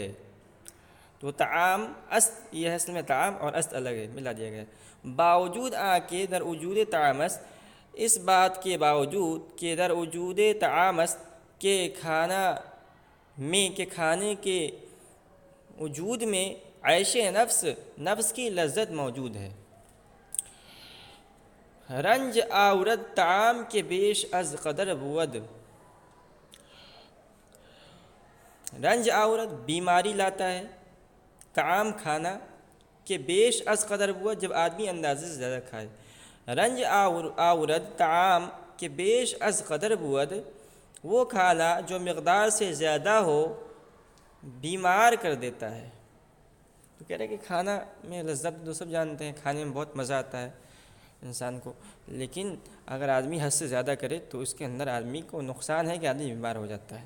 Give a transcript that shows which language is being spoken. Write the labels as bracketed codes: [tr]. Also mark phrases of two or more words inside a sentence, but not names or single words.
[fa] تو طعام است، [ur] یہ اصل میں طعام اور است الگ ہے، ملا دیا گیا ہے۔ [fa] باوجود آ کے در وجود طعامس، [ur] اس بات کے باوجود کہ [fa] در وجود طعامس [ur] کے کھانے کے وجود میں عیش نفس کی لذت موجود ہے۔ [fa] رنج آورد طعام کے بیش از قدر بود، رنج آورد [ur] بیماری لاتا ہے، طعام کھانا کہ [fa] بیش از قدر بود [ur] جب آدمی اندازے سے زیادہ کھائے، [fa] رنج آورد طعام کہ بیش از قدر بود، [ur] وہ کھانا جو مقدار سے زیادہ ہو بیمار کر دیتا ہے۔ تو کہہ رہے کہ کھانا میں لذت تو سب جانتے ہیں، کھانے میں بہت مزہ آتا ہے انسان کو، لیکن اگر آدمی حد سے زیادہ کرے تو اس کے اندر آدمی کو نقصان ہے کہ آدمی بیمار ہو جاتا ہے۔